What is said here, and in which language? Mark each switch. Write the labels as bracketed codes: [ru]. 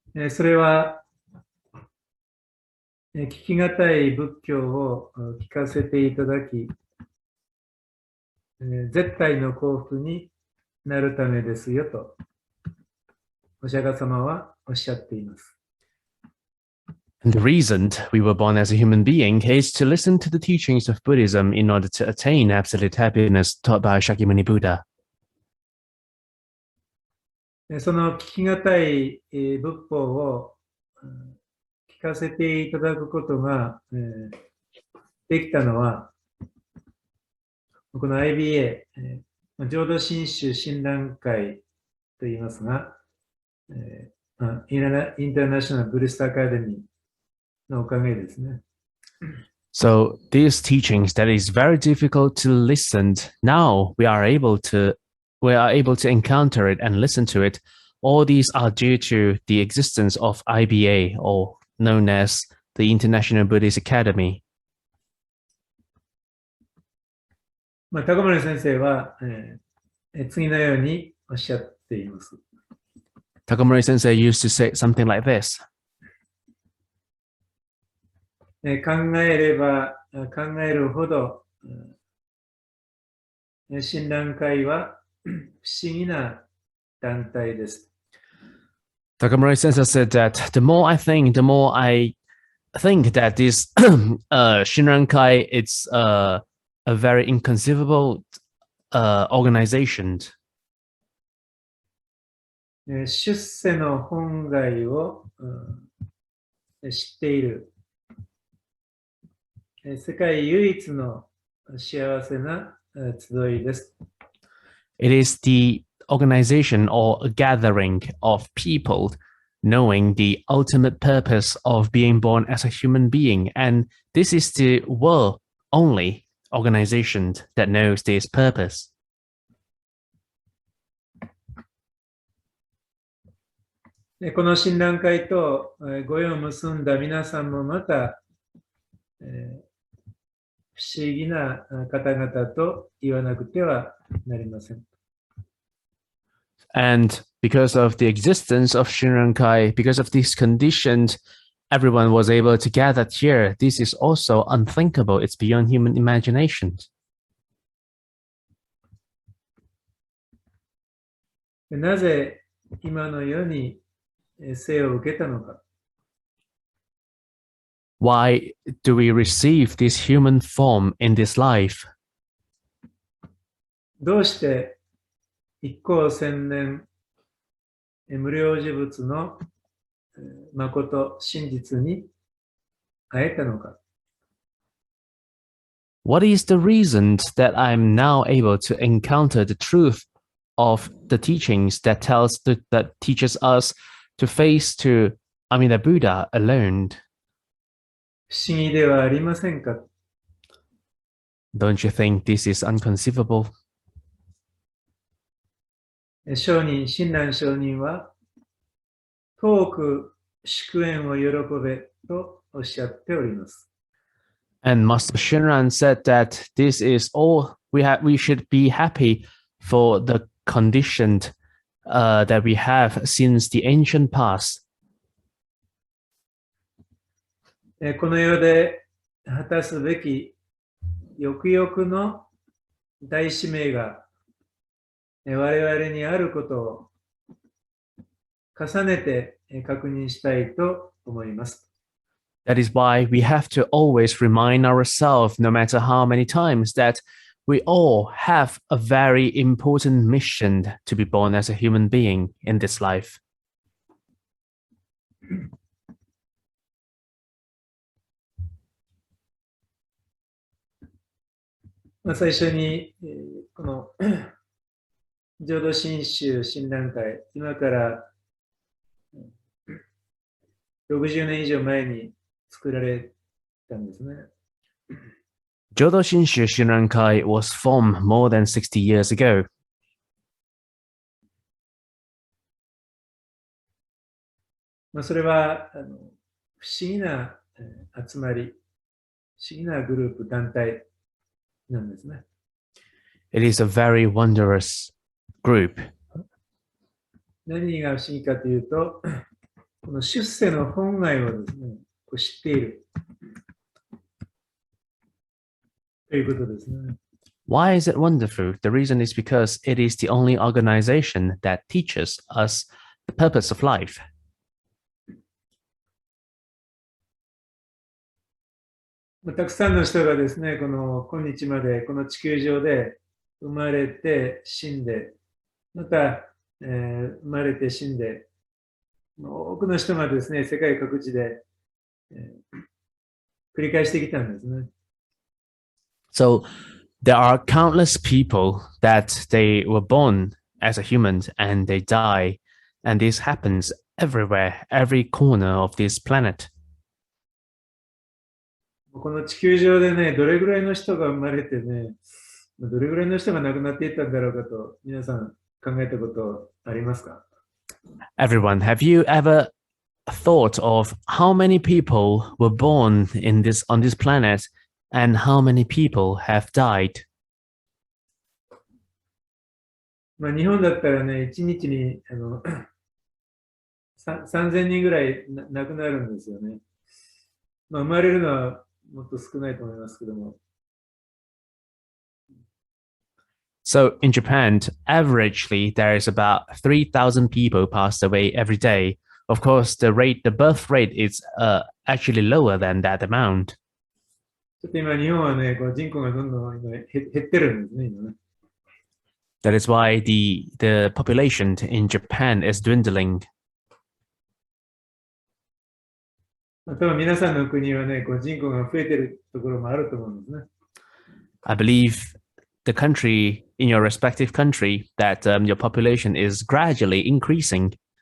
[ja] それは、聞きがたい仏教を聞かせていただき、絶対の幸福になるためですよと、お釈迦様はおっしゃっています。 [en] And the reason we were born as a human being is to listen to the teachings of Buddhism in order to attain absolute happiness taught by Shakyamuni Buddha. [ja] その聞きがたい仏法を聞かせていただくことができたのは、この IBA、浄土真宗親鸞会と言いますが、インターナショナル・ブリスト・アカデミーのおかげですね。 [en] So these teachings that is very difficult to listen, now we are able to encounter it and listen to it. All these are due to the existence of IBA, or known as the International Buddhist Academy. [ja] 高森先生は、次のようにおっしゃっています。 [en] Takamori Sensei used to say something like this. [ja] 考えれば考えるほど、親鸞会は不思議な団体です。 [en] Takamori Sensei said that the more I think that this Shinran-kai, it's a very inconceivable organization. [ja] 出世の本願を知っている世界唯一の幸せな集いです。 [en] It is the organization or a gathering of people knowing the ultimate purpose of being born as a human being. And this is the world only organization that knows this purpose. [ja] この親鸞会とご縁を結んだ皆さんもまた、不思議な方々と言わなくてはなりません。 [en] And because of the existence of Shinran-kai, because of these conditions, everyone was able to gather here. This is also unthinkable. It's beyond human imagination. [ja] なぜ今の世に生を受けたのか。 [en] Why do we receive this human form in this life? [ja] どうして一向千年無量事物の誠真実に会えたのか。 [en] What is the reason that I'm now able to encounter the truth of the teachings that teaches us to face to Amida Buddha alone? [ja] 不思議ではありませんか。 [en] Don't you think this is unconceivable? [ja] 上人、親鸞上人は、遠く祝宴を喜べとおっしゃっております。 [en] And Master Shinran said that this is all we should be happy for the condition that we have since the ancient past. [ja] この世で果たすべきよくよくの大使命が我々にあることを重ねて確認したいと思います。 [en] That is why we have to always remind ourselves, no matter how many times, that we all have a very important mission to be born as a human being in this life. [ja] 最初にこの浄土真宗親鸞会、今から60年以上前に作られたんですね。 [en] Jodo Shinshu Shinran-kai was formed more than 60 years ago. [ja] それは不思議な集まり、不思議なグループ、団体なんですね。 [en] It is a very wondrous group. [ja] 何が不思議かというと、この出世の本来をですね、知っているということですね。 [en] Why is it wonderful? The reason is because it is the only organization that teaches us the purpose of life. [ja] たくさんの人がですね、今日までこの地球上で生まれて死んで、また、生まれて死んで、多くの人がですね、世界各地で、繰り返してきたんですね。 [en] So there are countless people that they were born as a human and they die, and this happens everywhere, every corner of this planet. [ja] この地球上でね、どれぐらいの人が生まれてね、どれぐらいの人が亡くなっていったんだろうかと、皆さん考えたことありますか？ [en] Everyone, have you ever thought of how many people were born in this on this planet and how many people have died? [ja] 日本だったらね、1日に3000人ぐらい亡くなるんですよね。生まれるのはもっと少ないと思いますけども。 [en] So in Japan, averagely, there is about 3,000 people passed away every day. Of course, the birth rate is actually lower than that amount. [ja] ちょっと今、日本はね、人口がどんどん今減ってるんですね、今ね。 [en] That is why the population in Japan is dwindling. [ja] 多分皆さんの国はね、人口が増えてるところもあると思うんですね。 [en] I believe the country, in your respective country, that your population is gradually increasing.